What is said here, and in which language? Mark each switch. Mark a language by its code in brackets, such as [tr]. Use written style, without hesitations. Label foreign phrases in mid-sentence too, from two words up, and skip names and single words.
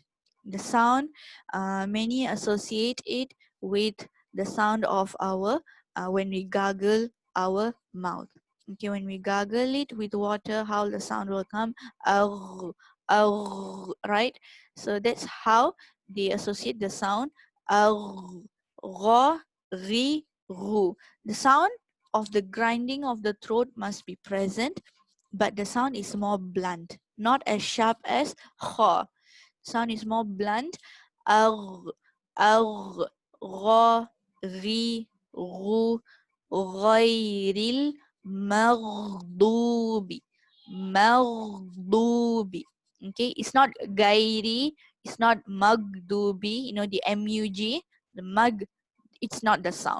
[en] The sound, many associate it with the sound of our, when we gargle our mouth. Okay, when we gargle it with water, how the sound will come, argh, argh, right? So that's how they associate the sound, argh, gha, ri, ru. The sound of the grinding of the throat must be present, but the sound is more blunt, not as sharp as kha. Sound is more blunt. Agh, agh, gha, ghi, ghu, [ar] غير المغضوب. Maghdubi. [en] Okay, it's not gairi, it's not magdubi, you know, the mug, the mug, it's not the sound.